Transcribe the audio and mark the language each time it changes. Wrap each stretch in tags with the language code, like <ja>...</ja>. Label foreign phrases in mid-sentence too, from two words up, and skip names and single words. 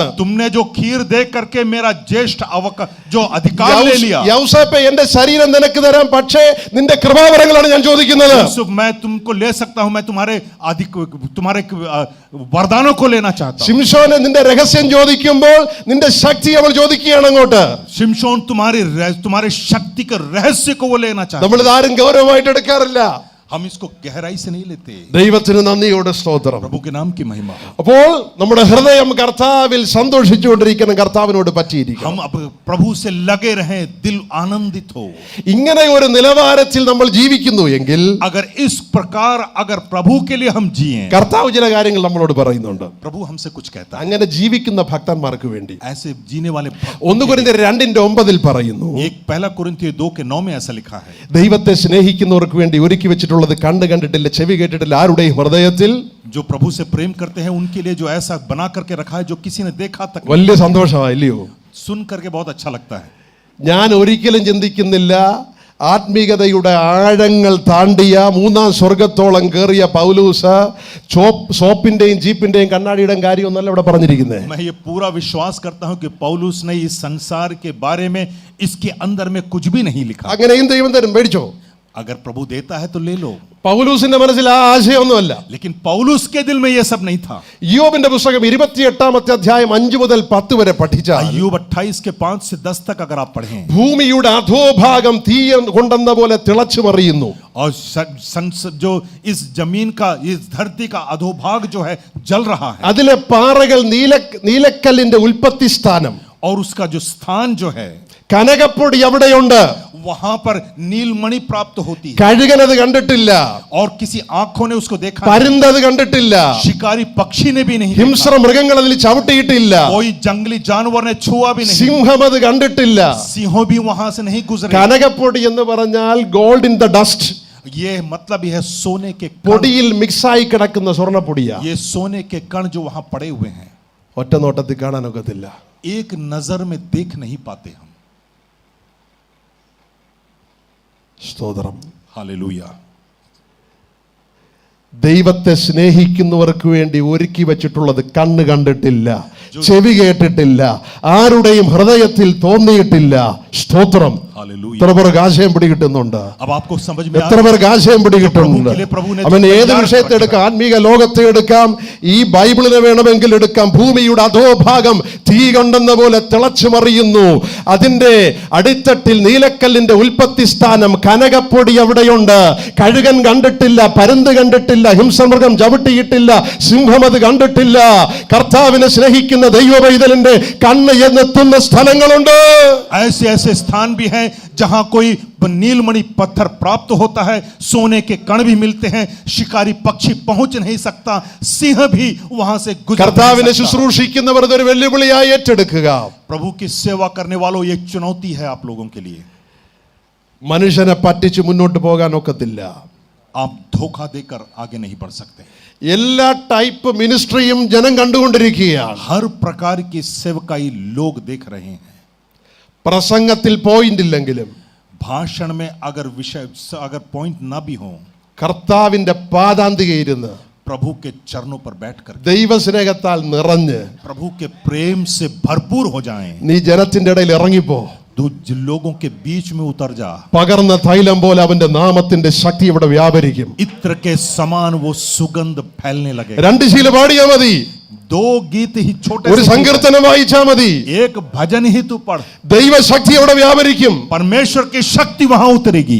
<hi>तुमने जो खीर दे करके मेरा ज्येष्ठ जो अधिकार ले लिया,</hi> <ml>യൗസേപ്പേ എന്റെ ശരീരം നിനക്ക് തരാം, പക്ഷേ നിന്റെ കൃപാവരങ്ങളാണ് ഞാൻ ചോദിക്കുന്നത്.</ml> <hi>यूसुफ मैं तुमको ले सकता हूं, मैं तुम्हारे वरदानों को लेना चाहता हूं।</hi> <ml>ശിംശോനെ നിന്റെ രഹസ്യം ചോദിക്കുമ്പോൾ നിന്റെ ശക്തി അവൾ ചോദിക്കുകയാണ് അങ്ങോട്ട്.</ml> <hi>शिमशोन तुम्हारे शक्ति के रहस्य को वो लेना चाहता है।</hi> <ml>നമ്മൾ ഇതാരും ഗൗരവമായിട്ട് എടുക്കാറില്ല.</ml> <hi>हम इसको गहराई से नहीं लेते।</hi> <ml>ദൈവത്തിന് നന്ദിയോടെ സ്തോത്രം.</ml> <hi>प्रभु के नाम की महिमा।</hi> <ml>അപ്പോൾ നമ്മുടെ ഹൃദയം കർത്താവിൽ സന്തോഷിച്ചുകൊണ്ടിരിക്കണം, കർത്താവിനോട് പറ്റിയിരിക്കണം.</ml> <hi>हम अब प्रभु से लगे रहें, दिल आनंदित हो।</hi> <ml>ഇങ്ങനെ ഒരു നിലവാരത്തിൽ നമ്മൾ ജീവിക്കുന്നു എങ്കിൽ</ml> <hi>अगर इस प्रकार अगर प्रभु के लिए हम जिए,</hi> <ml>കർത്താവ് ചില കാര്യങ്ങൾ നമ്മളോട് പറയുന്നുണ്ട്.</ml> <hi>प्रभु हमसे कुछ कहता है।</hi> <ml>അങ്ങനെ ജീവിക്കുന്ന ഭക്തന്മാർക്ക് വേണ്ടി</ml> <hi>ऐसे जीने वाले</hi> <ml>1 കൊരിന്ത്യർ 2:9 പറയുന്നു,</ml> <hi>एक पहला कुरिन्थियों 2:9 में ऐसा लिखा है,</hi> <ml>ദൈവത്തെ സ്നേഹിക്കുന്നവർക്ക് വേണ്ടി ഒരുക്കി വെച്ചിട്ടുള്ളത് കണ്ടു കണ്ടിട്ടില്ല, ചെവി കേട്ടിട്ടില്ല ആരുടെയും ഹൃദയത്തിൽ.</ml> <hi>जो प्रभु से प्रेम करते हैं उनके लिए जो ऐसा बना करके रखा है जो किसी ने देखा तक।</hi> <ml>വലിയ സന്തോഷമായില്ലയോ?</ml> <hi>सुन करके बहुत अच्छा लगता है।</hi> <ml>ഞാൻ ഒരിക്കലും ചിന്തിക്കുന്നില്ല ആത്മീകതയുടെ ആഴങ്ങൾ താണ്ടിയ 3-ാം സ്വർഗത്തോളം കയറിയ പൗലൂസ് സോപ്പിന്റെയും ജീപ്പിന്റെയും കണ്ണാടിയുടെയും കാര്യമൊന്നല്ല ഇവിടെ പറഞ്ഞിരിക്കുന്നത്.</ml> <hi>मैं ये पूरा विश्वास करता हूं कि पौलुस ने इस संसार के बारे में इसके अंदर में कुछ भी नहीं लिखा।</hi> <ml>അങ്ങനെയും ദൈവം തരും, മേടിച്ചോ.</ml> <hi>अगर प्रभु देता है तो ले लो।</hi> <ml>പൗലൂസിന്റെ മനസ്സിൽ ആ ആശയമൊന്നുമല്ല.</ml> <hi>लेकिन पौलुस के दिल में ये सब नहीं था।</hi> <ml>യോബിന്റെ പുസ്തകം 28-ാമത്തെ അധ്യായം 5 മുതൽ 10 വരെ പഠിച്ചാൽ</ml> <hi>अय्यूब 28 के 5 से 10 तक अगर आप पढ़ें,</hi> <ml>ഭൂമിയുടെ അധോഭാഗം തീ കൊണ്ടെന്ന പോലെ തിളച്ചു മറിയുന്നു.</ml> <hi>और जो इस जमीन का, इस धरती का अधोभाग जो है जल रहा है,</hi> <ml>അതിലെ പാറകൾ നീലക്കല്ലിന്റെ ഉൽപ്പത്തി സ്ഥാനം,</ml> <hi>और उसका जो स्थान जो है</hi> <ml>കനകപ്പൊടി അവിടെയുണ്ട്.</ml> <hi>वहां पर नीलमणि प्राप्त होती है,</hi> <ml>കഴുകനത് കണ്ടിട്ടില്ല,</ml> <hi>और किसी आंखों ने उसको देखा नहीं,</hi> <ml>പരുന്തത് കണ്ടിട്ടില്ല,</ml> <hi>शिकारी पक्षी ने भी नहीं</hi> <ml>ഹിംസ്ര മൃഗങ്ങൾ അതിൽ ചവിട്ടിയിട്ടില്ല,</ml> <hi>कोई जंगली जानवर ने छुआ भी नहीं,</hi> <ml>സിംഹം അത് കണ്ടിട്ടില്ല.</ml> <hi>सिंहों भी वहां से नहीं गुजरे।</hi> <ml>കനകപ്പൊടി എന്ന് പറഞ്ഞാൽ</ml> <en>gold in the dust,</en> <hi>ये मतलब यह है सोने के कण,</hi> <ml>പൊടിയിൽ മിക്സായി കിടക്കുന്ന സ്വർണ്ണപ്പൊടിയാ.</ml> <hi>ये सोने के कण जो वहां पड़े हुए हैं,</hi> <ml>ഒറ്റ നോട്ടത്തിൽ കാണാനൊക്കത്തില്ല.</ml> <hi>एक नजर में देख नहीं पाते हम।</hi> <ml>സ്തോത്രം.</ml> <hi>हालेलुया।</hi> <ml>ദൈവത്തെ സ്നേഹിക്കുന്നവർക്ക് വേണ്ടി ഒരുക്കി വെച്ചിട്ടുള്ളത് കണ്ണ് കണ്ടിട്ടില്ല, ചെവി കേട്ടിട്ടില്ല, ആരുടെയും ഹൃദയത്തിൽ തോന്നിയിട്ടില്ല. സ്തോത്രം.</ml> <hi>हालेलुया।</hi> <ml>എത്ര പേർക്ക് ആശയം പിടികിട്ടുന്നുണ്ട്?</ml> <hi>अब आपको समझ में आ</hi> <ml>എത്ര പേർക്ക് ആശയം പിടികിട്ടുന്നുണ്ട്? അവൻ ഏത് വിഷയത്തെ എടുക്കാം, ആത്മീക ലോകത്തെ എടുക്കാം, ഈ ബൈബിളിനെ വേണമെങ്കിൽ എടുക്കാം. ഭൂമിയുടെ അധോഭാഗം തീ കൊണ്ടെന്ന പോലെ തിളച്ചു മറിയുന്നു. അതിന്റെ അടിത്തട്ടിൽ നീലക്കല്ലിന്റെ ഉൽപ്പത്തി സ്ഥാനം, കനകപ്പൊടി അവിടെയുണ്ട്. കഴുകൻ കണ്ടിട്ടില്ല, പരുന്ത് കണ്ടിട്ടില്ല, ഹിംസമൃഗം ചവിട്ടിയിട്ടില്ല, സിംഹം അത് കണ്ടിട്ടില്ല. കർത്താവിനെ സ്നേഹിക്കുന്ന ദൈവപൈതലിന്റെ കണ്ണ് എന്നെത്തുന്ന സ്ഥലങ്ങളുണ്ട്.</ml> <hi>ऐसे ऐसे स्थान भी हैं जहां कोई नीलमणि पत्थर प्राप्त होता है, सोने के कण भी मिलते हैं, शिकारी पक्षी पहुंच नहीं सकता, सिंह भी वहां से गुजर</hi> <ml>കർത്താവിനെ</ml> <hi>नहीं सकता।</hi> <ml>ശുശ്രൂഷിക്കുന്നവർ ഇതൊരു വെല്ലുവിളിയായി ഏറ്റെടുക്കുക.</ml> <hi>प्रभु की सेवा करने वालों, ये चुनौती है आप लोगों के लिए।</hi> <ml>മനുഷ്യനെ പറ്റിച്ച് മുന്നോട്ട് പോകാൻ ഒക്കത്തില്ല.</ml> <hi>आप धोखा देकर आगे नहीं बढ़ सकते।</hi> <ml>എല്ലാ</ml> <en>type ministry</en> <ml>ജനം കണ്ടുകൊണ്ടിരിക്കുകയാണ്.</ml> <hi>हर प्रकार की सेवकाई लोग देख रहे हैं।</hi> <ml>പ്രസംഗത്തിൽ പോയിന്റ് ഇല്ലെങ്കിലും</ml> <hi>भाषण में अगर विषय अगर पॉइंट ना भी हो,</hi> <ml>കർത്താവിന്റെ പാദാന്തികയിരുന്ന്</ml> <hi>प्रभु के चरणों पर बैठकर</hi> <ml>ദൈവസ്നേഹത്താൽ നിറഞ്ഞ്</ml> <hi>प्रभु के प्रेम से भरपूर हो जाएं।</hi> <ml>നീ ജനത്തിന്റെ ഇടയിൽ ഇറങ്ങിപ്പോ.</ml> <hi>लोगों के बीच में उतर जा।</hi> <ml>പകർന്ന തൈലം പോലെ അവന്റെ നാമത്തിന്റെ ശക്തി ഇവിടെ വ്യാപരിക്കും.</ml> <hi>इत्र के समान वो सुगंध फैलने लगेगा।</hi> <ml>2 ശീല പാടിയാ മതി,</ml> <hi>2 गीत ही छोटे</hi> <ml>ഒരു</ml> <hi>से</hi> <ml>സങ്കീർത്തനം വായിച്ചാ മതി,</ml> <hi>एक भजन ही तू पढ़,</hi> <ml>ദൈവശക്തി അവിടെ വ്യാപരിക്കും.</ml> <hi>परमेश्वर की शक्ति वहां उतरेगी।</hi>